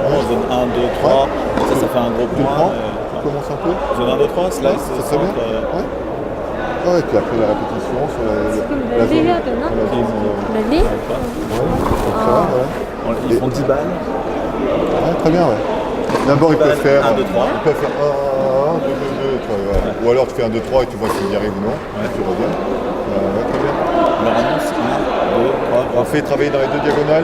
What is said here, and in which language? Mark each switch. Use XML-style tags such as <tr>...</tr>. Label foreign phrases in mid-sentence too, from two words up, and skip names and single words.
<fr>Zone 1, 2, 3. Ça fait un gros point. Commence un peu. Zone 1, 2, 3, slice, C'est très bien. Ouais. Ouais, et puis après la répétition sur la 랠리 zone.</fr> <ko>해야 되나? 랠리?</ko> <fr>Ils font 10 balles. Ouais, très bien, ouais. D'abord, ils peuvent faire 1, 2, 3. Ils peuvent faire 1, 2, 2, 2, tu vois, ouais. Ou alors tu fais 1, 2, 3 et tu vois s'il y arrive ou non. Et tu reviens. Ouais, très bien. On leur annonce 1, 2, 3. On fait travailler dans les deux diagonales,</fr>